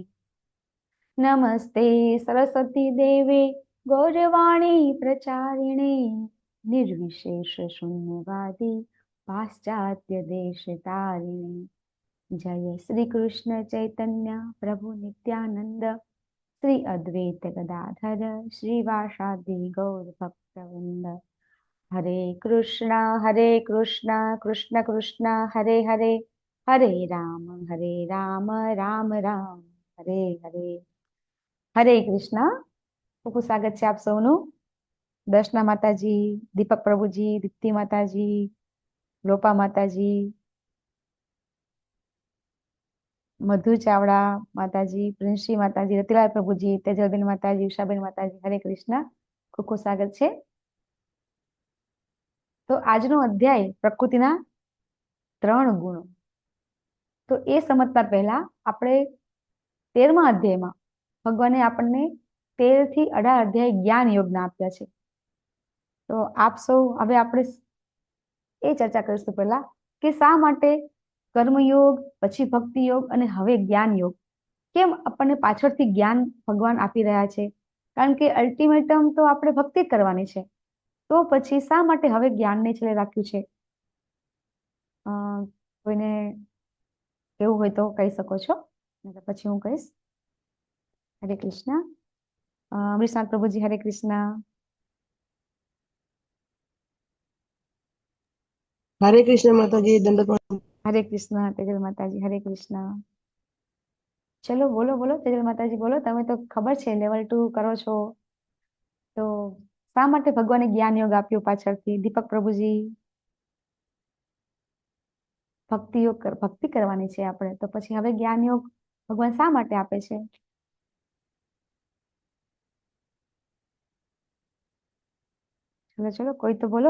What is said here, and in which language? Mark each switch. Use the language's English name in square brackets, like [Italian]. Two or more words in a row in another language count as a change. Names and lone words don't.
[Sanskrit] नमस्ते सरस्वती देवे गौरवाणी प्रचारिणे निर्विशेष शून्यवादी पाश्चात्य देश तारिणे. जय श्री कृष्ण चैतन्य प्रभु नित्यानंद श्री अद्वैत गदाधर श्रीवासादि गौर भक्तवृंद. हरे कृष्ण कृष्ण कृष्ण हरे हरे, हरे राम राम राम हरे हरे. [Hindi] हरे कृष्ण. खूब स्वागत है [Gujarati] આપ સૌનુ. [Hindi] दर्शना माताजी, दीपक प्रभुजी, दीप्ति माताजी, लोपा माताजी, मधु चावड़ा माताजी, प्रिंसी माताजी, रतिलाल प्रभुजी, तेजलबेन माताजी, उषाबेन माताजी, हरे कृष्ण. खूब खूब स्वागत है. [Gujarati] તો આજનો અધ્યાય પ્રકૃતિના 3 ગુણો. તો એ સમજતા પહેલા આપણે 13મા અધ્યાયમાં ભગવાને આપણને 13 થી 18 અધ્યાય જ્ઞાન યોગના આપ્યા છે. તો આપ સૌ હવે આપણે એ ચર્ચા કરીશું પહેલા કે શા માટે કર્મયોગ, પછી ભક્તિ યોગ અને હવે જ્ઞાન યોગ, કેમ આપણને પાછળથી જ્ઞાન ભગવાન આપી રહ્યા છે? કારણ કે અલ્ટિમેટમ તો આપણે ભક્તિ કરવાની છે, તો પછી શા માટે હવે જ્ઞાનને છેલ્લે રાખ્યું છે? કોઈને કેવું હોય તો કહી શકો છો, પછી હું કહીશ. હરે કૃષ્ણ. અમરીશનાથ પ્રભુજી, હરે કૃષ્ણ. [Hindi] हरे कृष्ण माताजी, दंडवत। हरे कृष्ण तेजल माताजी, हरे कृष्ण. चलो बोलो बोलो तेजल माताजी, बोलो. [Gujarati] તમે તો ખબર છે લેવલ 2 કરો છો, તો શા માટે ભગવાને જ્ઞાન યોગ આપ્યો પાછળથી? દીપક પ્રભુજી, ભક્તિ યોગ ભક્તિ કરવાની છે આપણે, તો પછી હવે જ્ઞાન યોગ ભગવાન શા માટે આપે છે? ચલો ચલો કોઈ તો બોલો.